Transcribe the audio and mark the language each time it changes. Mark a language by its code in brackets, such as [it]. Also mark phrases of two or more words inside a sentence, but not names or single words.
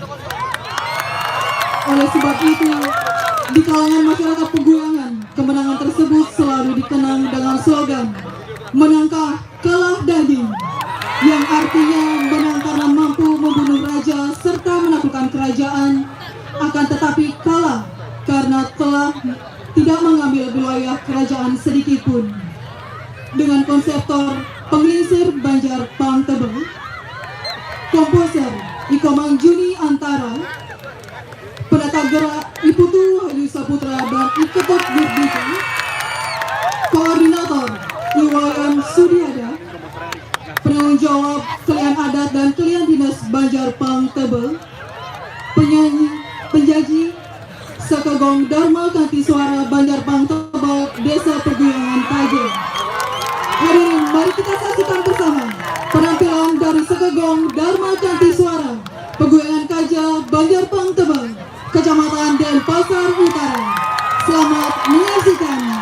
[id] Oleh sebab itu, di kalangan masyarakat Peguyangan, kemenangan tersebut selalu dikenang dengan slogan menangkah kalah daging, yang artinya menang karena mampu membunuh raja serta menaklukkan kerajaan, akan tetapi kalah karena telah tidak mengambil wilayah kerajaan sedikit pun. Dengan konseptor penglingsir Banjar Pangkebeng, komposer Iko Mangjuni Antara, penata gerak Iputu Hayu Saputra dan Iketot Gurdika, koordinator Iwayan Sudiada, penanggung jawab Kelian Adat dan Kelian Dinas Banjar Pangkebeng, penyanyi, penjaji Sekegong Dharma Kanti Suara Banjar Pangkebeng, Desa Peguyangan Kaje. Hadirin, mari kita saksikan bersama penampilan dari Sekegong Dharma Kanti Suara Peguyangan Kaja, Banjar Pangkebeng, Kecamatan Denpasar Utara. Selamat menyaksikan.